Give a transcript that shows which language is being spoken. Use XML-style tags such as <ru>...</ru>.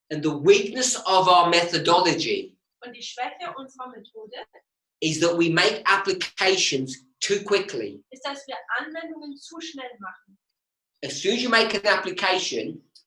<en>And the weakness of our methodology</en> <de>Und die Schwäche unserer Methode</de> <en>is that we make applications too quickly.</en> <de>ist, dass wir Anwendungen zu schnell machen.</de> <en>As soon as you make an application,</en>